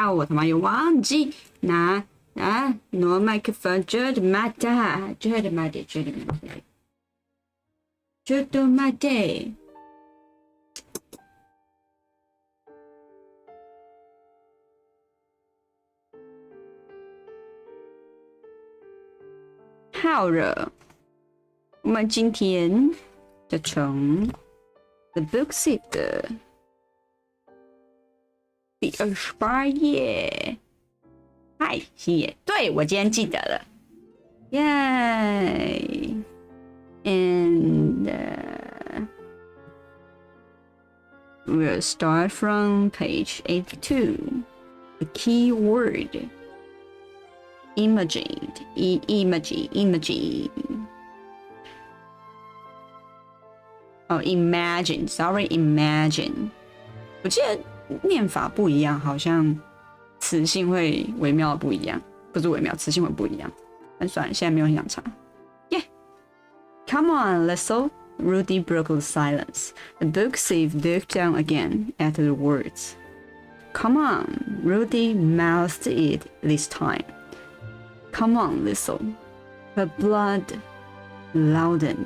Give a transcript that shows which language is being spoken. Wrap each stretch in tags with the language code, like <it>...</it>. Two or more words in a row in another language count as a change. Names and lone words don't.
<zh>あ、我他妈又忘记拿挪麦克风，</zh> <ja>ちょっと待って。</ja> <zh>好了，我们今天就从 The Booksy 的第28页开始。对，我今天记得了，耶 ！</zh> <en>And we'll start from page 82. The key word. Imagine. Oh, imagine. Sorry, imagine.</en> <zh>我记得念法不一样，好像词性会微妙的不一样，不是微妙，词性会不一样。但算了，现在没有很想查。</zh> <en>Yeah, come on, Lissel. Rudy broke the silence. The booksthief looked down again at the words. Come on, Rudy mouthed it this time. Come on, Lissel. Her blood loudened.</en>